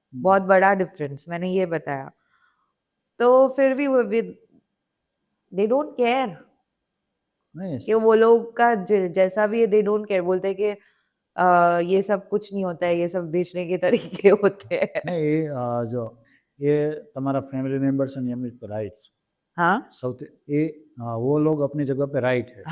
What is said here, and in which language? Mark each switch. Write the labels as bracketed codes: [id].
[hi] बहुत बड़ा डिफरेंस मैंने ये बताया. तो फिर भी वो [en] they don't care [gu] નહીં, [hi] कि वो लोग का जैसा भी है, [en] They don't care. [hi] बोलते हैं कि ये सब कुछ नहीं होता है, ये सब बेचने के तरीके होते हैं. [gu] નહીં જો એ તમારા ફેમિલી મેમ્બર્સ અને એમની પર રાઈટ છે. [hi] हाँ. [gu] સૌથી એ [hi] वो लोग अपनी जगह पे राइट है.